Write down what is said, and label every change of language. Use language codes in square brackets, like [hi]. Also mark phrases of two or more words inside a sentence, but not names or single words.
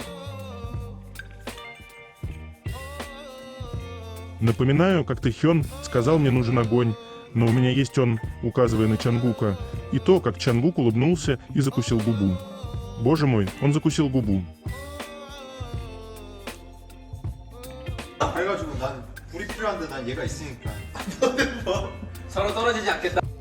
[ru] Напоминаю, как Тэхён сказал: «Мне нужен огонь, но у меня есть он», указывая на Чангука, и то, как Чангук улыбнулся и закусил губу. Боже мой, он закусил губу. [ko] 그래가지고 난 불이 필요한데 난 얘가 있으니까 서로 떨어지지 않겠다.